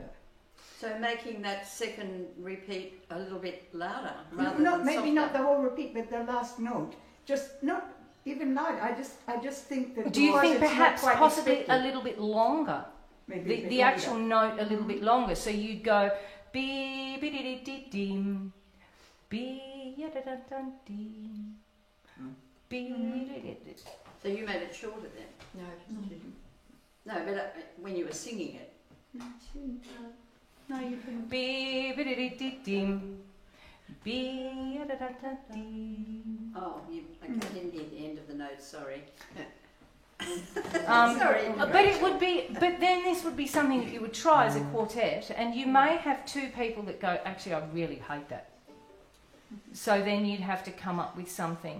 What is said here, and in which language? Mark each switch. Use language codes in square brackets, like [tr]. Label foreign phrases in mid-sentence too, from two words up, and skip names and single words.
[en] So making that second repeat a little bit louder, rather Not than maybe softer. not the whole repeat, but the last note. Just not even loud. I just think that. Do you because think it's not perhaps quite possibly expected, a little bit longer? maybe a The, bit the longer. actual note a little bit longer. So you'd go be be di di dim be ya da da dun dim be di di. So you made it shorter then? No, just didn't. No, but when you were singing it. No, you can. Be be di di dim Oh, I didn't hear the end of the note, sorry. Sorry. But it would be, but then this would be something that you would try as a quartet, and you may have two people that go, actually, I really hate that. So then you'd have to come up with something.